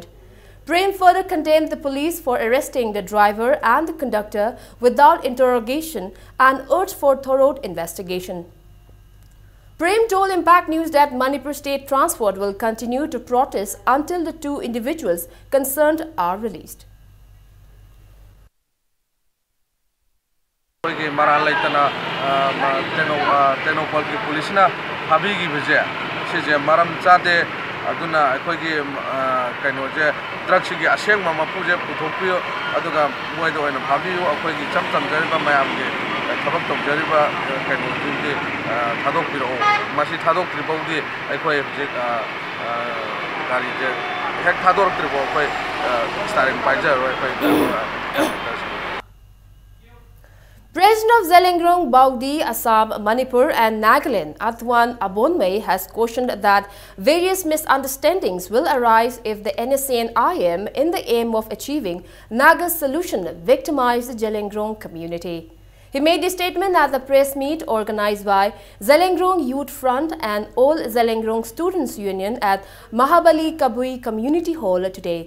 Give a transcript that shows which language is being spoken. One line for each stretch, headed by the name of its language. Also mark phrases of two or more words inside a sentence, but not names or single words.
English: Prem further condemned the police for arresting the driver and the conductor without interrogation and urged for thorough investigation. Prem told Impact News that Manipur State Transport will continue to protest until the two individuals concerned are released.
Manipuri: aduna akhoi kaino je drugs gi aseng ma puje puthokpio aduga moi do ena bhabiu akhoi gi cham jariba mayam ge thabak tok jariba kaino ji thadok piro masi thadok tribodi akhoi je gari je hek thadok tribo akhoi starting paija akhoi
English: President of Zelengrong, Baudi, Assam, Manipur and Nagaland, Atwan Abonmei has cautioned that various misunderstandings will arise if the NSCN-IM, in the aim of achieving Naga's solution, victimize the Zelengrong community. He made the statement at the press meet organized by Zelengrong Youth Front and All Zelengrong Students Union at Mahabali Kabui Community Hall today.